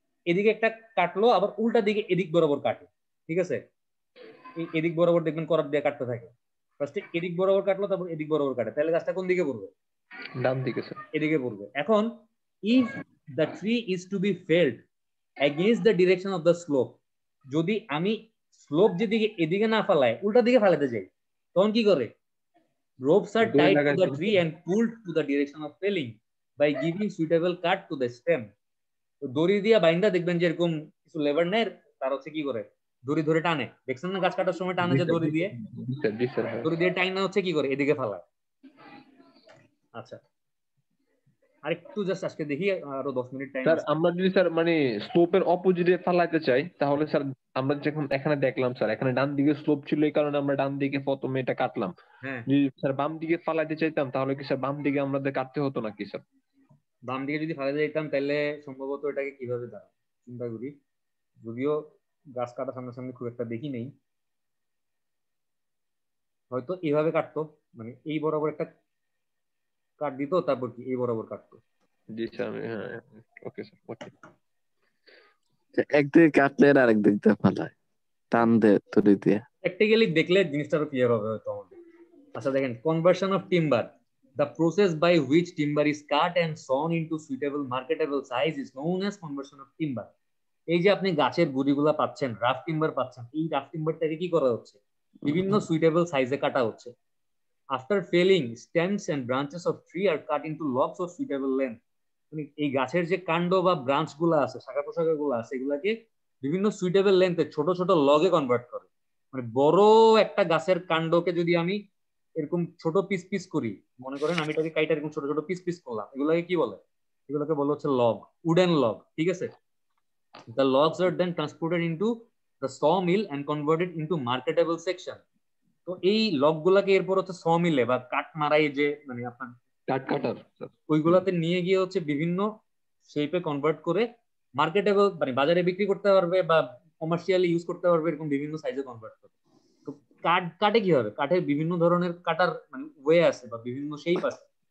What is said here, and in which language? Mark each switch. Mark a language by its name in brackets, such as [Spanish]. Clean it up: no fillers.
[Bangla] এদিকে একটা কাটলো, আবার উল্টা দিকে এদিক বরাবর কাটে। ঠিক আছে, এই এদিক বরাবর দেখবেন করাত দিয়ে কাটতে থাকে, ফার্স্টে এদিক বরাবর কাটলো তারপর এদিক বরাবর কাটে, তাহলে গাছটা কোন দিকে পড়বে? ডান দিকে স্যার। এদিকে পড়বে। এখন [English] if the tree is to be felled against the direction of the slope, [Bangla] যদি আমি স্লোপ যেদিকে এদিকে না ফালায় উল্টা দিকে ফালাতে যাই, তখন কি করে? [English] ropes are tied to the tree and pulled to the direction of felling by giving suitable cut to the stem। [Bangla] তো দড়ি দিয়ে বাইন্দা দেখবেন যে এরকম কিছু লেবার নেয়, তার হচ্ছে কি করে দড়ি ধরে টানে, দেখছেন না গাছ কাটার সময় টানে যে দড়ি দিয়ে, দড়ি দিয়ে টাইনা হচ্ছে কি করে এদিকে ফালায়। আচ্ছা, আরেকটু জাস্ট আজকে দেখি আরো 10 মিনিট টাইম স্যার। আছে। আমরা যদি স্যার মানে স্লোপের অপোজিটে ফালাইতে চাই তাহলে স্যার আমরা যখন এখানে দেখলাম স্যার এখানে ডান দিকে স্লোপ ছিল এই কারণে আমরা ডান দিকে প্রথমে এটা কাটলাম। হ্যাঁ, যদি স্যার বাম দিকে ফালাইতে চাইতাম তাহলে কি স্যার বাম দিকে আমাদের কাটতে হতো নাকি স্যার? বাম দিকে যদি ফালাতে যেতাম তাহলে সম্ভবত এটাকে কিভাবে দাঁড়ায় চিন্তা করি, যদিও গাছ কাটা সামনাসামনি খুব একটা দেখি নেই। হয়তো এইভাবে কাটতো, মানে এই বরাবর একটা কাট দিত, তারপর কি এই বরাবর কাটতো। জি স্যার হ্যাঁ ওকে স্যার ওকে। একদিকে কাটলে আর আরেক দিক দিয়ে ফালায়, টান দে তুলি দিয়ে। প্র্যাকটিক্যালি দেখলে জিনিসটা আরো ক্লিয়ার হবে হয়তো আমাদের। আচ্ছা দেখেন, [English] Conversion of timber, the process by which timber is cut and sawn into suitable marketable size is known as conversion of timber. [Bangla] এই যে আপনি গাছের গুড়িগুলা পাচ্ছেন, রাফ টিম্বার পাচ্ছেন, এই রাফ টিম্বারটাকে কি করা হচ্ছে, বিভিন্ন সুইটেবল সাইজে কাটা হচ্ছে। [English] After felling, stems and branches of tree are cut into logs of suitable length. [Bangla] এই গাছের যে কাণ্ড বা ব্রাঞ্চ গুলো আছে, শাখা প্রশাখা গুলো আছে, এগুলাকে বিভিন্ন সুইটেবল লেন্থে ছোট ছোট লগে কনভার্ট করে। মানে বড় একটা গাছের কাণ্ডকে যদি আমি এরকম ছোট পিস পিস করি, মনে করেন আমি এটাকে কাইটা এরকম ছোট ছোট পিস পিস করলাম, এগুলোকে কি বলে, এগুলোকে বলা হচ্ছে লগ, উডেন লগ, ঠিক আছে। [English] The logs are then transported into the sawmill and converted into marketable section. [Bangla] তো এই লগ গুলাকে এরপর হচ্ছে সমিলে বা কাঠ মারাই যে মানে আপনার কাট কাটার স্যার ওইগুলাতে নিয়ে গিয়ে হচ্ছে বিভিন্ন শেপে কনভার্ট করে মার্কেটেবল মানে বাজারে বিক্রি করতে পারবে বা কমার্শিয়ালি ইউজ করতে পারবে, এরকম বিভিন্ন সাইজে কনভার্ট করে। তো কাটে কি হবে, কাঠের বিভিন্ন ধরনের কাটার মানে ওয়ে আছে বা বিভিন্ন শেপ আছে।